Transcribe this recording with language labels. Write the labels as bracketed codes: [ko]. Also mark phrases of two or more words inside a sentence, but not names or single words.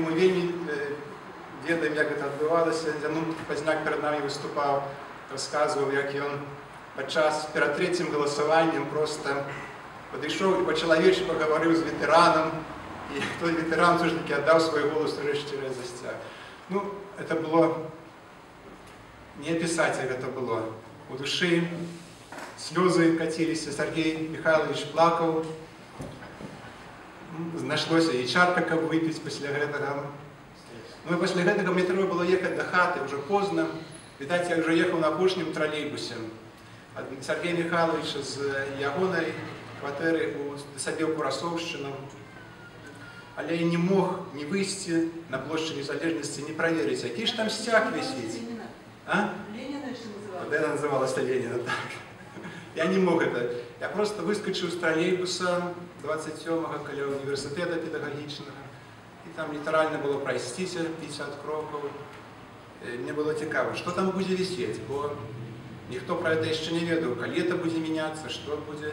[be] Мы вельмі ведаем, як гэта адбывалася. Зянун Пазняк перад намі выступаў, расказваў, як ён падчас перад 3-м галасаваннем проста падышоў і па-чалавечы пагаварыў з ветэранам, і той ветэран ўсё ж такі аддаў свой голас урэшце рэз за сцяг. [ru] Ну, это было не описать, как это было. У души слезы катились, Сергей Михайлович плакал. Нашлось и чарка, как выпить после этого. Ну и после этого мне треба было ехать до хаты, уже поздно. Видать, я уже ехал [be] на апошнім [ru] троллейбусе. [be] Сергей Михайлович з ягонай кватэры у сабе ў Курасоўшчыну. Але я не мог не выйсці на плошчы Незалежнасці, не праверыць, які ж там сцяг вісіць. [ru] Ленина еще называлась? Вот это называлось Ленина, так. Я не мог это. Я просто выскочил с троллейбуса 27-го каля университета педагогичного. И там литерально было пройстися 50 кроков. Мне было цікаво, что там будет висеть, бо никто про это еще не ведал, коли это будет меняться, что будет.